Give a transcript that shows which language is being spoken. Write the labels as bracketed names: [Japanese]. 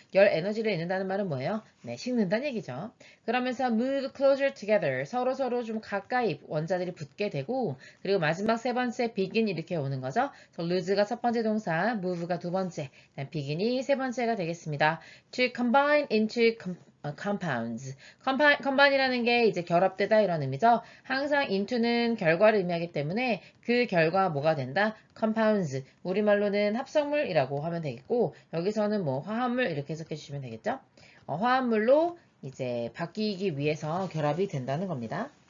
[Korean] 열 에너지를 잃는다는 말은 뭐예요? 네, 식는다는 얘기죠. 그러면서 [English] move closer together, [Korean] 서로 좀 가까이 원자들이 붙게 되고, 그리고 마지막 세 번째 begin 이렇게 오는 거죠. lose가 첫 번째 동사, move가 두 번째, begin이 세 번째가 되겠습니다. [English] To combine into compounds. [Korean] combine이라는 게 이제 결합되다 이런 의미죠. 항상 into는 결과를 의미하기 때문에 그 결과 뭐가 된다? [English] compounds. [Korean] 우리말로는 합성물이라고 하면 되겠고, 여기서는 뭐 화합물 이렇게 해석해 주시면 되겠죠. 화합물로 이제 바뀌기 위해서 결합이 된다는 겁니다.